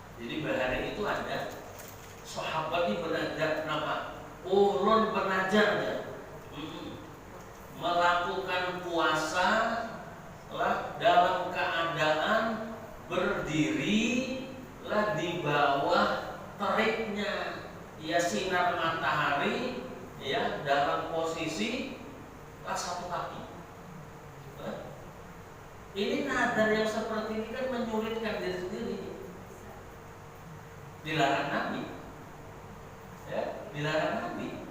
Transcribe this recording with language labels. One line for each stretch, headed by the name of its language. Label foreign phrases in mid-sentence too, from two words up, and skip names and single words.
Banjar: Jadi bahari itu ada sahabat ini belajar kenapa? Ulun belajar ya. Melakukan puasa lah dalam keadaan berdiri lah di bawah teriknya ya sinar matahari ya dalam posisi lah satu kaki.
Indonesian: Ini nadar yang seperti ini kan menyulitkan diri sendiri. Dilarang Nabi. Ya, dilarang Nabi.